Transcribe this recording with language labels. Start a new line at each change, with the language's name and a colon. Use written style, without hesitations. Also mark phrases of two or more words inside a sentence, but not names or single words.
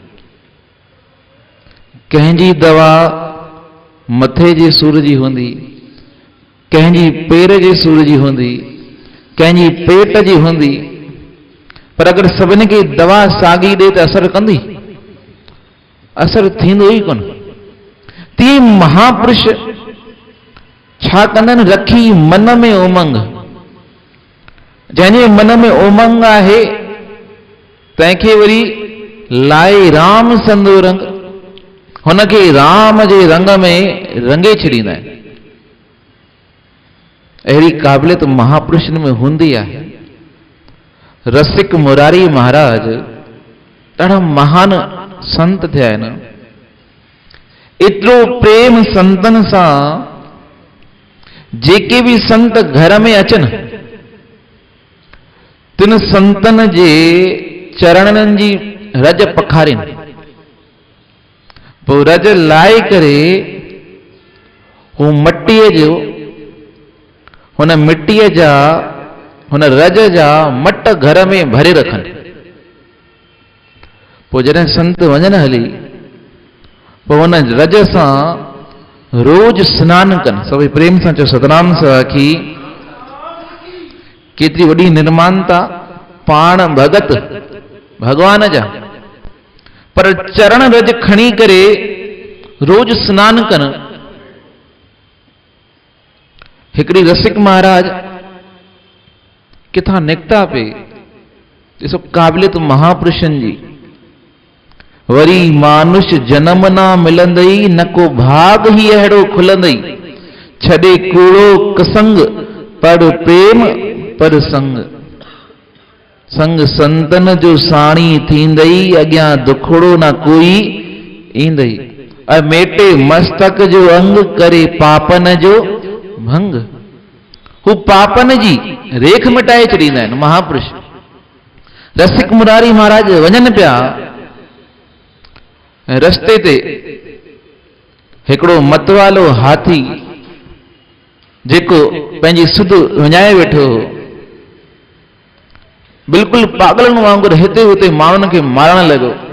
Sindhi: कंहिंजी दवा मथे जे सूर जी हूंदी, कंहिंजी पेर जे सूर जी हूंदी, कंहिंजी पेट जी हूंदी, पर अगर सभिनि खे दवा साॻी ॾे त असर कंदी? असर थींदो ई कोन। तीअं महापुरुष छा कंदा आहिनि? रखी मन में उमंग। जंहिंजे मन में उमंग आहे तंहिंखे वरी लाए राम संदो रंग, हुनखे राम जे रंग में रंगे छॾींदा आहिनि। अहिड़ी क़ाबिलियत महापुरुषनि में हूंदी आहे। रसिक मुरारी महाराज ॾाढा महान संत थिया आहिनि। एतिरो प्रेम संतनि सां, जेके भी संत घर में अचनि, तिन संतनि जे चरणनि जी रज पखारिनि, पोइ रज लाए करे हू मटीअ जो, हुन मिटीअ जा, हुन रज जा मट घर में भरे रखनि। पोइ जॾहिं संत वञनि हली, पोइ हुन रज सां रोज स्नान कनि। सभई प्रेम सां चओ सतनाम साखी। केतिरी वॾी निर्मानता, पाण भगत भगवान जा, पर चरण रज खणी करे रोज स्नान कनि। हिकिड़ी रसिक महाराज किथां निकिता पे, ॾिसो क़ाबिलियत महापुरुषनि जी। वरी मानुष जन्म ना मिलंदई, न को भाग ही अहिड़ो खुलंदई। छॾे कूड़ो कसंग, पर प्रेम पर संग। संग संतन जो साणी थींदई, अॻियां दुखड़ो न कोई ईंदई। मेटे मस्तक जो अंग, करे पापन जो भंग। हू पापन जी रेख मिटाए छॾींदा आहिनि महापुरुष। रसिक मुरारी महाराज वञनि पिया, रस्ते ते हिकिड़ो मतवालो हाथी, जेको पंहिंजी सुध विञाए वेठो हो, बिल्कुलु पागलनि वांगुरु हिते हुते माण्हुनि खे मारण लॻो।